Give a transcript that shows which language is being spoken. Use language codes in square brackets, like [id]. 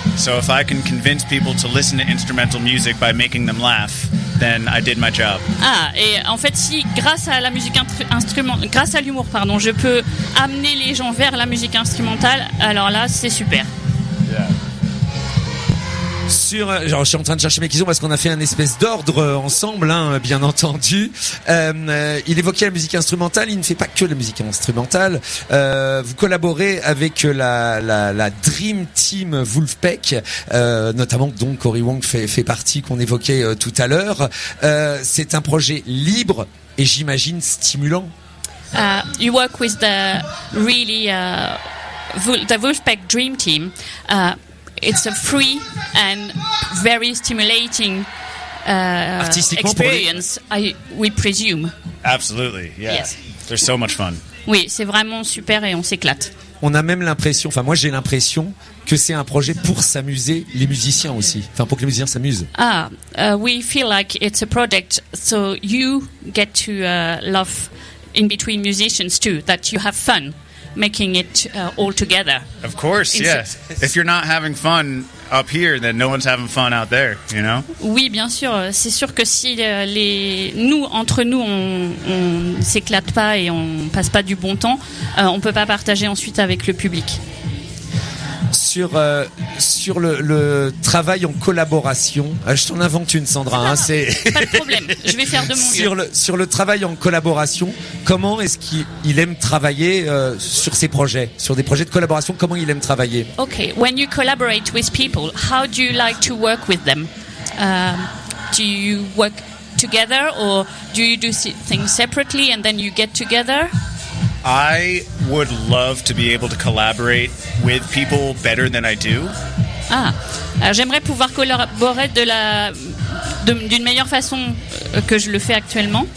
[en] So if I can convince people to listen to instrumental music by making them laugh, then I did my job. [fr] Ah, et en fait, si grâce à la musique grâce à l'humour, pardon, je peux amener les gens vers la musique instrumentale, alors là, c'est super. [en] Yeah. [fr] Genre, je suis en train de chercher mes questions parce qu'on a fait un espèce d'ordre ensemble, hein, bien entendu. Il évoquait la musique instrumentale, il ne fait pas que la musique instrumentale. Vous collaborez avec la Dream Team Wolfpack, notamment dont Corey Wong fait partie, qu'on évoquait tout à l'heure. C'est un projet libre et j'imagine stimulant. [en] You work with the really the Wolfpack Dream Team. It's a free and very stimulating experience, we presume. Absolutely, yeah. Yes. There's so much fun. [fr] Oui, c'est vraiment super et on s'éclate. On a même l'impression, enfin moi j'ai l'impression que c'est un projet pour s'amuser les musiciens aussi, enfin pour que les musiciens s'amusent. [en] Ah, we feel like it's a project, so you get to laugh in between musicians too, that you have fun. Making it all together. Of course, yes. If you're not having fun up here, then no one's having fun out there, you know? [fr] Oui, bien sûr. C'est sûr que si nous, entre nous, on s'éclate pas et on passe pas du bon temps, on peut pas partager ensuite avec le public. Sur le travail en collaboration, je t'en invente une, Sandra. C'est pas de problème. Je vais faire de mon mieux. Sur le travail en collaboration, comment est-ce qu'il aime travailler sur ses projets, sur des projets de collaboration? Comment il aime travailler? [en] Okay, when you collaborate with people, how do you like to work with them? Do you work together or do you do things separately and then you get together? I would love to be able to collaborate with people better than I do. [fr] Ah, j'aimerais pouvoir collaborer d'une meilleure façon que je le fais actuellement.